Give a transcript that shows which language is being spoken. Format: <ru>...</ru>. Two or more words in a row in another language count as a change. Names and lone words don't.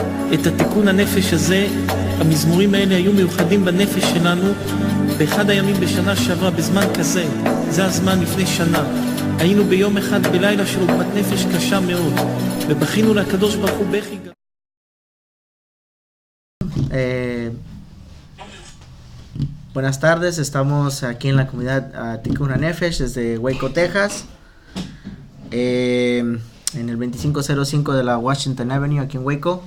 <he>את התיקון הנפש הזה, המזמורים האלה היו מיוחדים בנפש שלנו באחד הימים בשנה שעברה, בזמן כזה, זה הזמן לפני שנה. היינו ביום אחד בלילה של עוגמת נפש קשה מאוד, ובכינו לקדוש ברוך הוא בכי.</he> <es>Buenas tardes, estamos aquí en la comunidad Tikkun HaNefesh desde Waco, Texas, en el 2505 de la Washington Avenue aquí en Waco.</es>